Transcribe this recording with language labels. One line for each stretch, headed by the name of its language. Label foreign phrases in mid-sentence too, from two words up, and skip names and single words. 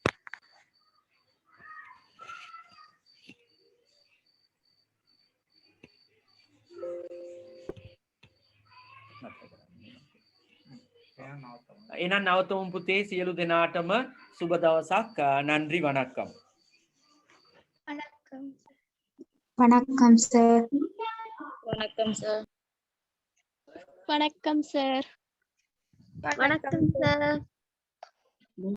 Sinhala: එහෙනම් නවතමු පුතේ. සියලු දෙනාටම සුබ දවසක්.
Tamil: நன்றி வணக்கம். வணக்கம் சார். வணக்கம் சார். வணக்கம் சார். வணக்கம் சார்.